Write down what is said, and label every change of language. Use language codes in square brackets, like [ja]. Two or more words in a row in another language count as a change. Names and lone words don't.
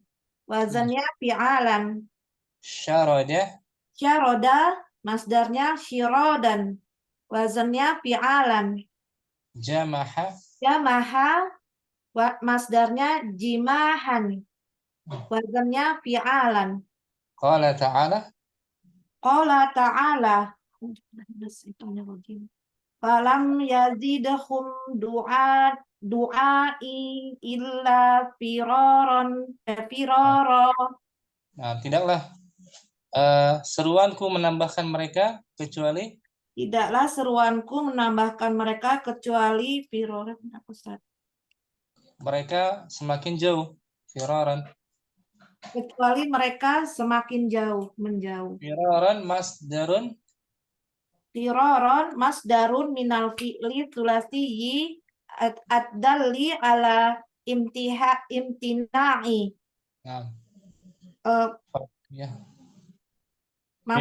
[id] Wazannya fi'alan. Syarada, Syaroda. Masdarnya syirodan. Wazannya fi'alan. jamaha, Jamaha. Masdarnya jimahan. Wazannya fi'alan. [ar] قال تعالى, قال تعالى. فلم يزدهم دعائي إلا فرارا. [id] Nah, tidaklah seruanku menambahkan mereka kecuali Tidaklah seruanku menambahkan mereka kecuali firara. mereka semakin jauh. Firaran. Kecuali mereka semakin jauh, menjauh. [ar] فرارا مصدر فرارا مصدر من الفعل الثلاثي الدال على امتناع. [id] Nah, Eh, ya. Mas